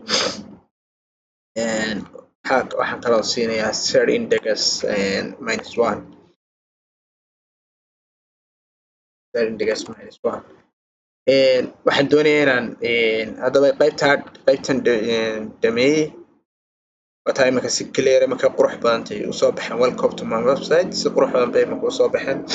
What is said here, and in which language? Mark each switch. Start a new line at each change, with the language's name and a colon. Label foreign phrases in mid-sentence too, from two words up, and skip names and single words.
Somali: waxaan kaloo siinayaa
English: set index -1.
Somali: waxaan doonayaa inaan haddaba qaybtan dhameeyey wataa iminka si clear iminka qurux badantay usoo baxeen.
English: welcome to my website.
Somali: si qurux badan bay iminka usoo baxeen.